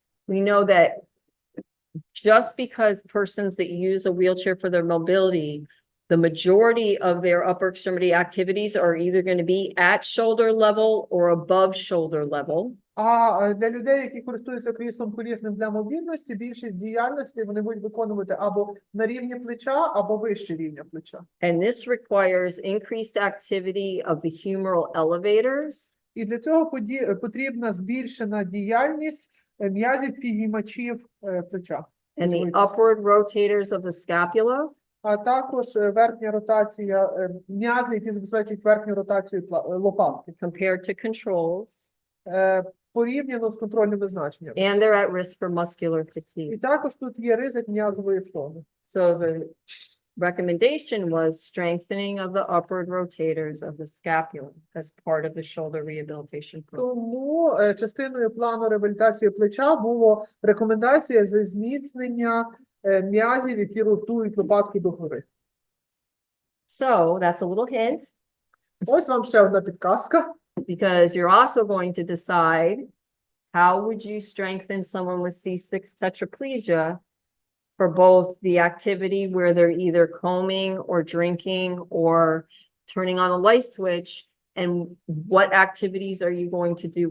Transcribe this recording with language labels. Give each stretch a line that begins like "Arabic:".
English: We know that just because persons that use a wheelchair for their mobility, the majority of their upper extremity activities are either going to be at shoulder level or above shoulder level.
Ukrainian: А для людей, які користуються кріслом колісним для мобільності, більшість діяльностей вони будуть виконувати або на рівні плеча, або вище рівня плеча.
English: And this requires increased activity of the humeral elevators.
Ukrainian: І для цього потрібна збільшена діяльність м'язів підіймачів плеча.
English: And the upward rotators of the scapula.
Ukrainian: А також верхня ротація, м'язи, які забезпечують верхню ротацію лопатки.
English: Compared to controls.
Ukrainian: Порівняно з контрольними значеннями.
English: And they're at risk for muscular fatigue.
Ukrainian: І також тут є ризик м'язової втоми.
English: So the recommendation was strengthening of the upward rotators of the scapula as part of the shoulder rehabilitation program.
Ukrainian: Тому частиною плану реабілітації плеча було рекомендація за зміцнення м'язів, які ротують лопатки догори.
English: So that's a little hint,
Ukrainian: Ось вам ще одна підказка.
English: because you're also going to decide how would you strengthen someone with C6 tetraplegia for both the activity where they're either combing or drinking or turning on a light switch, and what activities are you going to do?